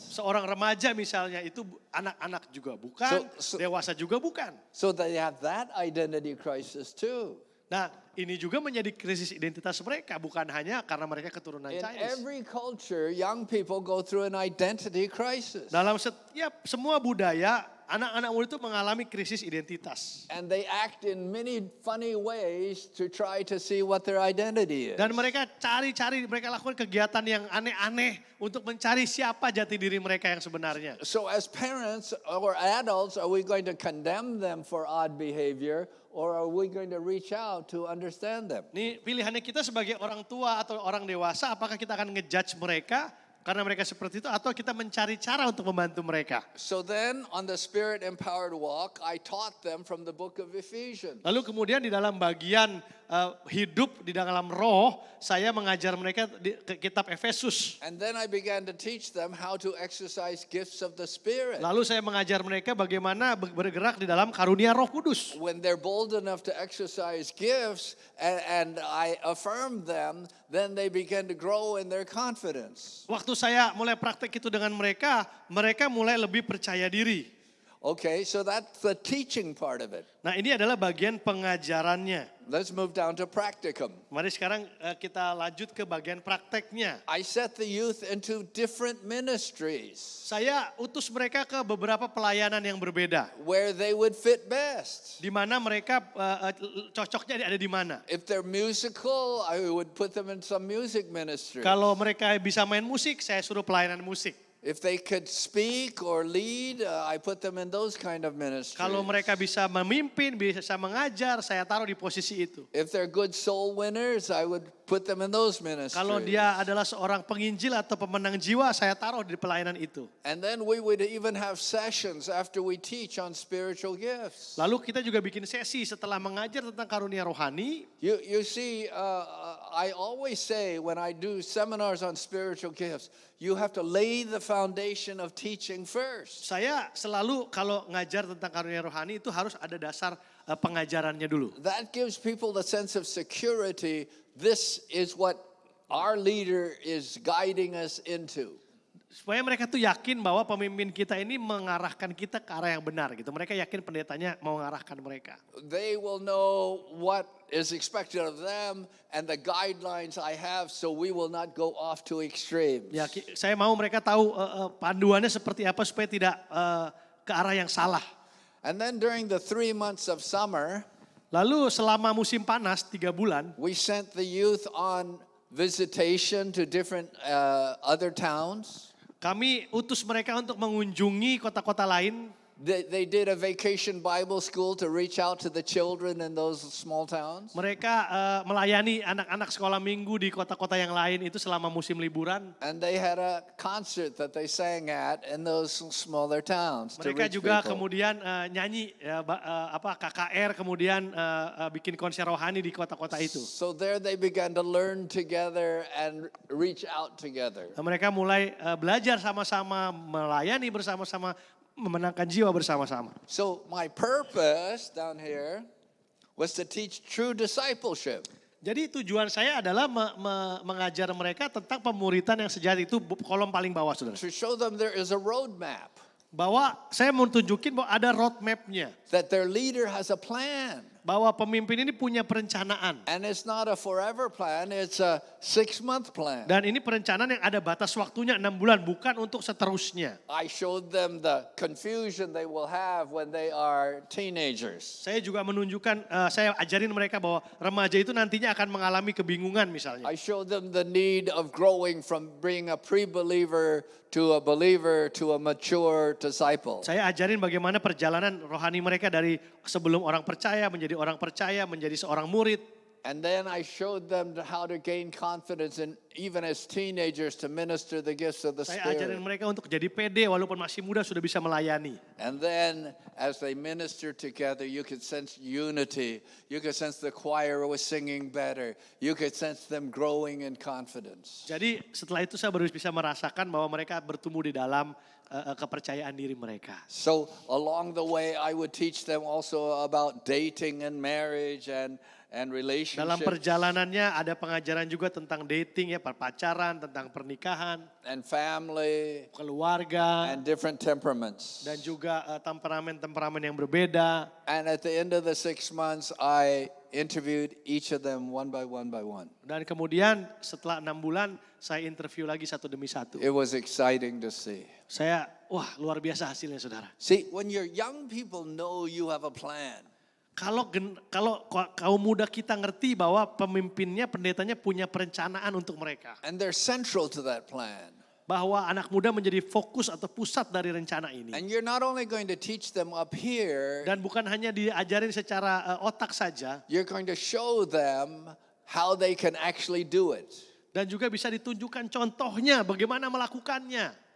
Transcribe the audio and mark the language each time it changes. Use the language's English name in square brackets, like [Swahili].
[Indonesian] Seorang remaja misalnya itu anak-anak juga bukan, dewasa juga bukan. [English] So they have that identity crisis too. [Indonesian] Nah, ini juga menjadi krisis identitas mereka, bukan hanya karena mereka keturunan [English] In Chinese. every culture, young people go through an identity crisis. [Indonesian] Dalam setiap semua budaya, anak-anak muda itu mengalami krisis identitas. [English] And they act in many funny ways to try to see what their identity is. [Indonesian] Dan mereka mereka lakukan kegiatan yang aneh-aneh untuk mencari siapa jati diri mereka yang sebenarnya. [English] So as parents or adults, are we going to condemn them for odd behavior or are we going to reach out to understand them? [Indonesian] Ini pilihannya kita sebagai orang tua atau orang dewasa, apakah kita akan ngejudge mereka karena mereka seperti itu atau kita mencari cara untuk membantu mereka. [English] So then on the Spirit Empowered Walk, I taught them from the book of Ephesians. [Indonesian] Lalu kemudian di dalam bagian hidup di dalam roh, saya mengajar mereka ke kitab Efesus. [English] And then I began to teach them how to exercise gifts of the Spirit. [Indonesian] Lalu saya mengajar mereka bagaimana bergerak di dalam karunia Roh Kudus. [English] When they're bold enough to exercise gifts and I affirm them, then they begin to grow in their confidence. [Indonesian] Waktu saya mulai praktek itu dengan mereka, mereka mulai lebih percaya diri. [English] Okay, so that's the teaching part of it. [Indonesian] Nah ini adalah bagian pengajarannya. [English] Let's move down to practicum. [Indonesian] Mari sekarang kita lanjut ke bagian prakteknya. [English] I set the youth into different ministries [Indonesian] Saya utus mereka ke beberapa pelayanan yang berbeda. [English] where they would fit best. [Indonesian] Di mana mereka cocoknya ada di mana. [English] If they're musical, I would put them in some music ministry. [Indonesian] Kalau mereka bisa main musik, saya suruh pelayanan musik. [English] If they could speak or lead, I put them in those kind of ministries. [Indonesian] Kalau mereka bisa memimpin, bisa mengajar, saya taruh di posisi itu. [English] If they're good soul winners, I would put them in those ministries. [Indonesian] Kalau dia adalah seorang penginjil atau pemenang jiwa, saya taruh di pelayanan itu. [English] And then we would even have sessions after we teach on spiritual gifts. [Indonesian] Lalu kita juga bikin sesi setelah mengajar tentang karunia rohani. [English] You see, I always say when I do seminars on spiritual gifts, you have to lay the foundation of teaching first. [Indonesian] Saya selalu kalau ngajar tentang karunia rohani itu harus ada dasar pengajarannya dulu. [English] That gives people the sense of security. This is what our leader is guiding us into. [Indonesian] Supaya mereka tuh yakin bahwa pemimpin kita ini mengarahkan kita ke arah yang benar gitu. Mereka yakin pendetanya mau mengarahkan mereka. [English] They will know what is expected of them and the guidelines I have, so we will not go off to extremes. [Indonesian] Ya, saya mau mereka tahu panduannya seperti apa supaya tidak ke arah yang salah. [English] And then during the 3 months of summer, [Indonesian] Lalu selama musim panas 3 bulan, [English] we sent the youth on visitation to different other towns. [Indonesian] kami utus mereka untuk mengunjungi kota-kota lain. [English] They did a vacation Bible school to reach out to the children in those small towns. [Indonesian] Mereka melayani anak-anak sekolah minggu di kota-kota yang lain itu selama musim liburan. [English] And they had a concert that they sang at in those smaller towns. To [Indonesian] Mereka [English] reach [Indonesian] juga [English] people. [Indonesian] kemudian nyanyi KKR, kemudian bikin konser rohani di kota-kota itu. [English] So there they began to learn together and reach out together. [Indonesian] Mereka mulai belajar sama-sama, melayani bersama-sama, memenangkan jiwa bersama-sama. [English] So my purpose down here was to teach true discipleship. [Indonesian] Jadi tujuan saya adalah mengajar mereka tentang pemuritan yang sejati, itu kolom paling bawah saudara. [English] To show them there is a roadmap. [Indonesian] Bahwa saya mau tunjukin bahwa ada roadmap-nya. [English] That their leader has a plan. [Indonesian] Bahwa pemimpin ini punya perencanaan. [English] And it's not a forever plan, it's a 6-month plan. [Indonesian] Dan ini perencanaan yang ada batas waktunya 6 bulan, bukan untuk seterusnya. [English] I showed them the confusion they will have when they are teenagers. [Indonesian] Saya juga menunjukkan, saya ajarin mereka bahwa remaja itu nantinya akan mengalami kebingungan misalnya. [English] I showed them the need of growing from being a pre-believer to a believer to a mature disciple. [Indonesian] Saya ajarin bagaimana perjalanan rohani mereka dari sebelum orang percaya, menjadi seorang murid. [English] And then I showed them how to gain confidence in even as teenagers to minister the gifts of the [Indonesian] Saya [English] Spirit. [Indonesian] ajarin mereka untuk jadi pede walaupun masih muda sudah bisa melayani. [English] And then as they minister together, you could sense unity. You could sense the choir was singing better. You could sense them growing in confidence. [Indonesian] Jadi setelah itu saya baru bisa merasakan bahwa mereka bertumbuh di dalam kepercayaan diri mereka. [English] So along the way, I would teach them also about dating and marriage and [Indonesian] Dalam [English] relationships [Indonesian] perjalanannya ada pengajaran juga tentang dating ya, pacaran, tentang pernikahan, [English] and family [Indonesian] keluarga, [English] and different temperaments. [Indonesian] dan juga temperamen-temperamen yang berbeda. [English] And at the end of the 6 months, I interviewed each of them one by one by one. [Indonesian] Dan kemudian setelah 6 bulan saya interview lagi satu demi satu. [English] It was exciting to see. [Indonesian] Saya, wah luar biasa hasilnya saudara. [English] See, when your young people know you have a plan, [Indonesian] Kalau kaum muda kita ngerti bahwa pemimpinnya, pendetanya punya perencanaan untuk mereka. [English] and they're central to that plan. [Indonesian] Bahwa anak muda menjadi fokus atau pusat dari rencana ini. [English] And you're not only going to teach them up here, [Indonesian] Dan bukan hanya diajarin secara otak saja. [English] you're going to show them how they can actually do it. [Indonesian] Dan juga bisa ditunjukkan contohnya bagaimana melakukannya.